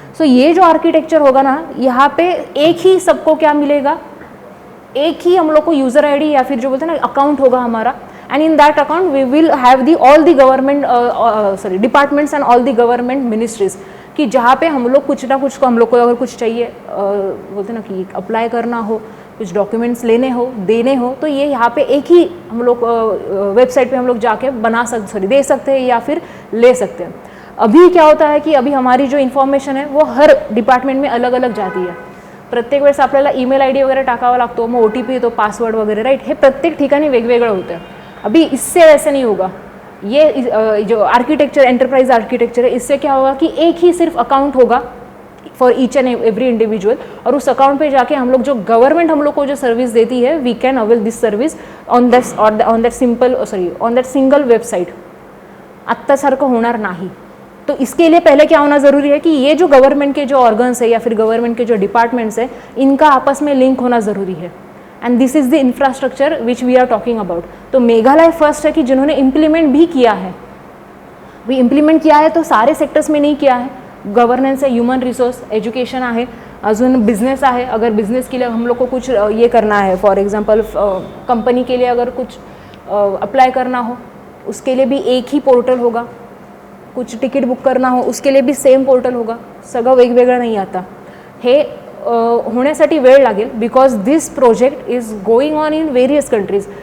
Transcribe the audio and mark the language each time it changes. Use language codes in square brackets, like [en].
[hi] सो ये जो आर्किटेक्चर होगा ना, यहाँ पे एक ही सबको क्या मिलेगा, एक ही हम लोग को यूजर ID या फिर जो बोलते हैं ना अकाउंट होगा हमारा, [en] and in that account we will have the all the government departments and all the government ministries, [hi] कि जहाँ पे हम लोग कुछ ना कुछ को हम लोग को अगर कुछ चाहिए, बोलते ना कि अप्लाई करना हो, कुछ डॉक्यूमेंट्स लेने हो, देने हो, तो ये यहाँ पे एक ही हम लोग वेबसाइट पे हम लोग जाके दे सकते हैं या फिर ले सकते हैं। अभी क्या होता है कि अभी हमारी जो इन्फॉर्मेशन है वो हर डिपार्टमेंट में अलग अलग जाती है। [mr] प्रत्येक वेळेस आपल्याला ईमेल ID वगैरह टाकावा लागतो, मग OTP येतो, पासवर्ड वगैरह, राइट, हे प्रत्येक ठिकाणी वेगवेगळं होतं है। [hi] अभी इससे वैसे नहीं होगा, ये जो आर्किटेक्चर एंटरप्राइज आर्किटेक्चर है, इससे क्या होगा कि एक ही सिर्फ अकाउंट होगा [en] for each and every individual, [hi] और उस अकाउंट पे जाके हम लोग जो गवर्नमेंट हम लोग को जो सर्विस देती है, [en] We can avail this service on that single website. [mr] आत्तासारखं होणार नाही। [hi] तो इसके लिए पहले क्या होना ज़रूरी है कि ये जो गवर्नमेंट के जो ऑर्गन्स है या फिर गवर्नमेंट के जो डिपार्टमेंट्स है, इनका आपस में लिंक होना ज़रूरी है, [en] And this is the infrastructure which we are talking about. [hi] तो मेघालय फर्स्ट है कि जिन्होंने इम्प्लीमेंट भी किया है, भी इम्प्लीमेंट किया है तो सारे सेक्टर्स में नहीं किया है। [mr] गवर्नेंस है, ह्यूमन रिसोर्स, एजुकेशन आहे, अजून बिझनेस आहे। [hi] अगर बिझनेस के लिए हम लोग को कुछ ये करना है, फॉर एग्जांपल कंपनी के लिए अगर कुछ अप्लाई करना हो, उसके लिए भी एक ही पोर्टल होगा। कुछ तिकीट बुक करना हो, उसके लिए भी सेम पोर्टल होगा, [mr] सगळं वेगवेगळं नाही आता। हे होण्यासाठी वेळ लागेल, [en] Because this project is going on in various countries.